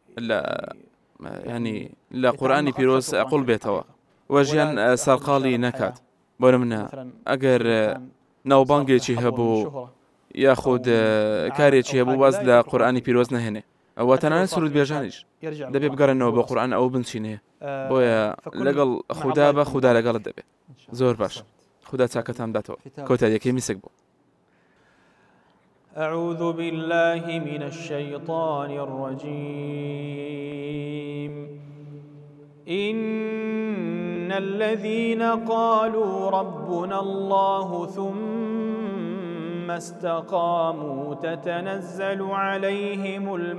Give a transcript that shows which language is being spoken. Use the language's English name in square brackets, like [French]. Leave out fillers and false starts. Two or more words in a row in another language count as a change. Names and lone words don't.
[Central Kurdish] لە قورئانی پیرۆز قوڵ بێتەوە و ژیان سەرقاڵی نەکات بۆ نمونە ئەگەر ناوبانگێکی هەبوو یاخود کارێکی هەبوو باز لە قورئانی پیرۆز نەهێنێ ئەوە تەنانەت سرود بێژانیش دەبێ بگەڕێنەوە بە قورئان ئەو بنچینێ بۆیە لەگەڵ خوددا بە خوددا لەگەڵت دەبێت زۆر باش خوددا چاکەتان بداتەوە کۆتاییەکەی میسک بوو. [Arabic] أعوذ بالله من الشيطان الرجيم إن الذين قالوا ربنا الله ثم استقاموا تتنزل عليهم